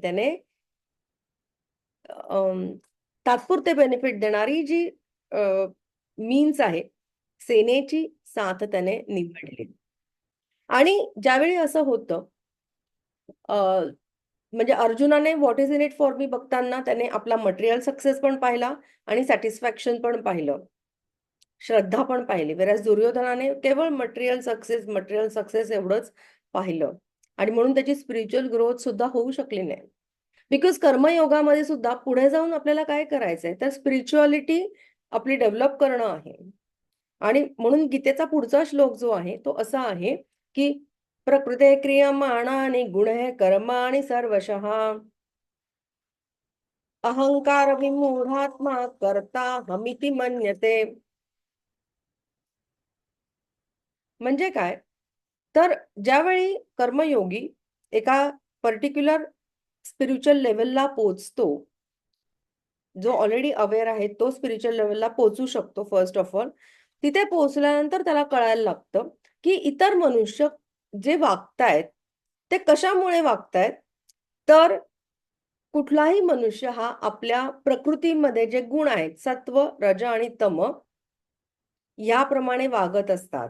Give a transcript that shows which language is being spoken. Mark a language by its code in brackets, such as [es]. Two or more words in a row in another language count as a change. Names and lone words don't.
[mr] त्याने तात्पुरते बेनिफिट देणारी जी मीन्स आहे, सेनेची साथ त्याने निवडली. आणि ज्यावेळी असं होतं, म्हणजे अर्जुनाने [en] what is in it for me [mr] बघताना त्याने आपला [en] material success [mr] पण पाहिला आणि सॅटिस्फॅक्शन पण पाहिलं. श्रद्धा पण पाहिली. व्हेअरएज दुर्योधनाने केवळ [en] material success [mr] एवढंच पाहिलं. आणि म्हणून त्याची [en] spiritual growth [mr] सुद्धा होऊ शकली नाही. बिकॉज कर्मयोगामध्ये सुद्धा पुढे जाऊन आपल्याला काय करायचंय, तर स्पिरिच्युअलिटी आपली डेव्हलप करणं आहे. आणि म्हणून गीतेचा पुढचा श्लोक जो आहे तो असा आहे की [sa] प्रकृते क्रियमाणानि गुणे कर्माणि सर्वशः अहंकार विमूढात्मा कर्ता हमिति मन्यते. [mr] म्हणजे काय, तर ज्यावेळी कर्मयोगी एका [en] particular spiritual levelला [mr] पोहोचतो, जो [en] already aware [mr] आहे तो [en] spiritual levelला [mr] पोहोचू शकतो. [en] first of all [mr] तिथे पोहोचल्यानंतर त्याला कळायला लागतं की इतर मनुष्य जे वागतायत ते कशामुळे वागतायत, तर कुठलाही मनुष्य हा आपल्या प्रकृतीमध्ये जे गुण आहेत सत्व, रज आणि तम याप्रमाणे वागत असतात.